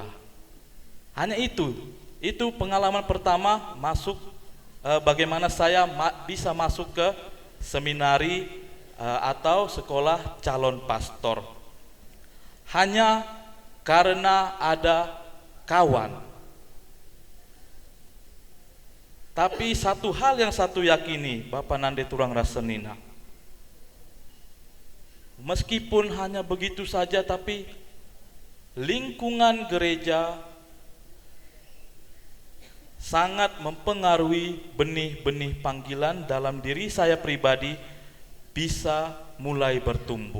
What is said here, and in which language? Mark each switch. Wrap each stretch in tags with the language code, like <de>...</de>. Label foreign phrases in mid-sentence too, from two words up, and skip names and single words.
<id>Hanya itu pengalaman pertama masuk, bagaimana saya bisa masuk ke seminari atau sekolah calon pastor. Hanya karena ada kawan. Tapi satu hal yang satu yakini, Bapak</id> <btx>Nande turang rasenina,</btx> <id>meskipun hanya begitu saja, tapi lingkungan gereja sangat mempengaruhi benih-benih panggilan dalam diri saya pribadi bisa mulai bertumbuh.</id>